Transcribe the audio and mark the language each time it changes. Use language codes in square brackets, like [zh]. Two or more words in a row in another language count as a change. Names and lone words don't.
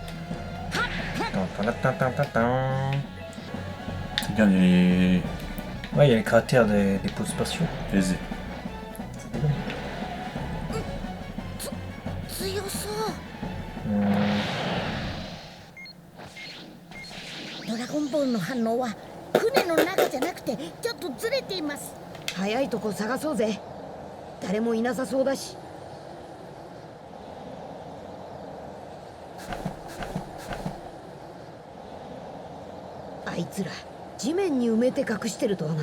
[fr] Regarde, il y a les... Ouais, il y a les cratères des pods spatiaux. Les... [ja] Dragon Ball の反応は船の中じゃなくてちょっとずれています。早いとこ探そうぜ。誰もいなさそうだし。あいつら地面に埋めて隠してるとはな。